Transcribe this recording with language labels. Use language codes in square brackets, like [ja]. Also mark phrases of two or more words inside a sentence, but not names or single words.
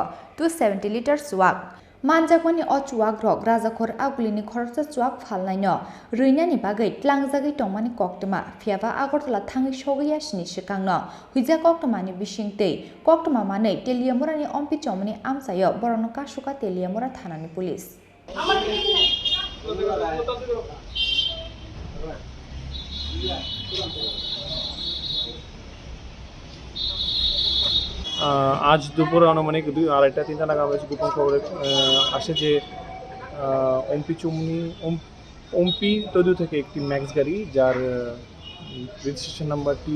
[trp] 270 liter Chuwak Manjakhani o Chuwak rok rajakhor agulini khoroksa Chuwak phalnaino ruinani bagai tlangjagui tongmani koktoma phiaba Agartala thangi sogya sini sikangno Huizia Khoroknwi bisingtei Khoroknwi manei Teliamorani ompi chomani amsayo borokno kasuka Teliamora thanani police [bn] आज দুপুরে আনুমানিক 2:30-3টা নাগাদ গোপন খবরে আসে যে ওমপি তদু থেকে একটি ম্যাক্স গাড়ি যার রেজিস্ট্রেশন নাম্বার